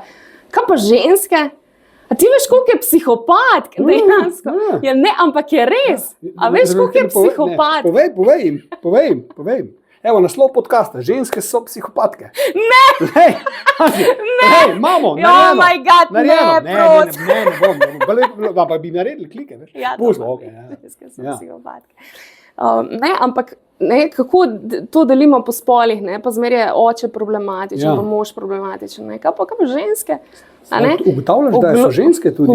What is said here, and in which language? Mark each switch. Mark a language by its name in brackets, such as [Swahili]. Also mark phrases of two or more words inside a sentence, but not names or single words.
[Slovenian] Kaj pa ženske? A ti veš, koliko je psihopat? Dejansko. Ja, ne, ampak je res. A veš, koliko je psihopat? Povej jim. Evo, naslov podcasta, ženske so psihopatke. Ne! Hej, mamo, narejeno. [English] Oh my God, [Slovenian] ne bom. Pa bi naredili klike, veš? Ja, ženske so psihopatke. Ne, ampak kako to delimo po spolih, ne? Pa zmeraj je oče problematičen, pa mož problematičen. Ne? Kaj pa ženske? Ugotavljaš, da so ženske tudi?